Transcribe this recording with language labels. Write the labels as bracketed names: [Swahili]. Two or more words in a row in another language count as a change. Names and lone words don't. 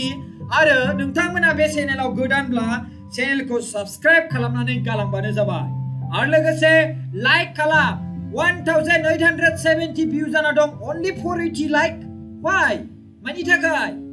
[Bodo] आरो नोंथांमोना बे चेनेलाव गोदानब्ला चेनेलखौ साबस्क्राइब खालामनानै गालांबानो जाबाय आरो लोगोसे लाइक खालाम 1,870 भिउ जाना दं only 480 लाइक why मानि थाखाय